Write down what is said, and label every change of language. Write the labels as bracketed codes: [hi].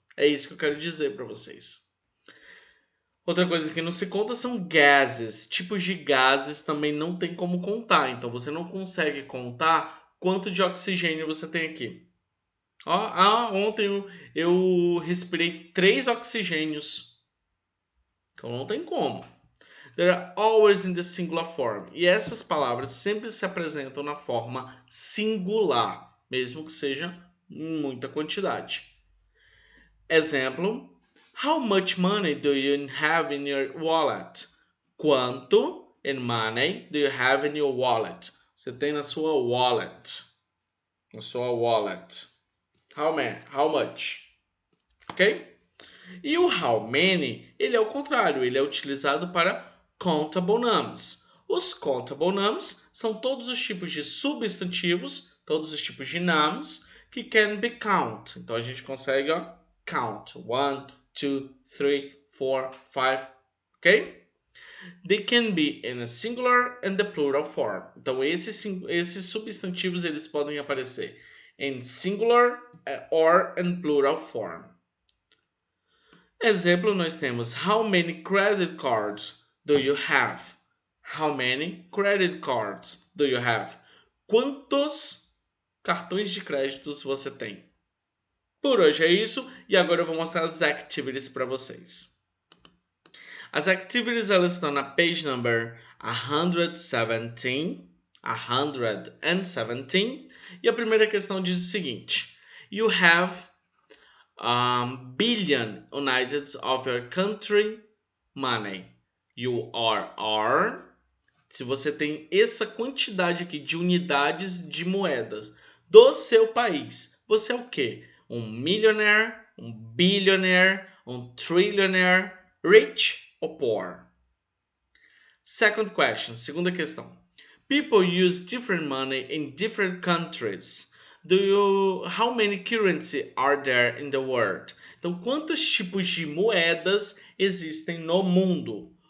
[pt] É isso que eu quero dizer para vocês. Outra coisa que não se conta são gases. Tipos de gases também não tem como contar. Então você não consegue contar quanto de oxigênio você tem aqui. Ontem eu respirei 3 oxigênios. Então não tem como. [en] They are always in the singular form. [pt] E essas palavras sempre se apresentam na forma singular, mesmo que seja em muita quantidade. Exemplo: [en] How much money do you have in your wallet? [pt] Quanto [en] in money do you have in your wallet? [pt] Você tem na sua wallet. Na sua wallet. [en] How much? Ok? [pt] E o how many, ele é o contrário, ele é utilizado para countable nouns. Os countable nouns são todos os tipos de substantivos, todos os tipos de nouns que [en] can be count. [pt] Então a gente consegue, count. 1, 2, 3, 4, 5, ok? [en] They can be in a singular and the plural form. [pt] Então esses substantivos eles podem aparecer em singular [en] or in plural form. [pt] Exemplo, nós temos [en] How many credit cards do you have? How many credit cards do you have? [pt] Quantos cartões de créditos você tem? Por hoje é isso e agora eu vou mostrar as activities para vocês. As activities elas estão na page number 117, 117 e a primeira questão diz o seguinte: [en] You have billion units of your country money. You are. [pt] Se você tem essa quantidade aqui de unidades de moedas do seu país, você é o quê? Um millionaire, um billionaire, um trillionaire, rich ou poor? [en] Second question, [pt] segunda questão. [en] People use different money in different countries. How many currency are there in the world? [pt] Então, quantos tipos de moedas existem no mundo?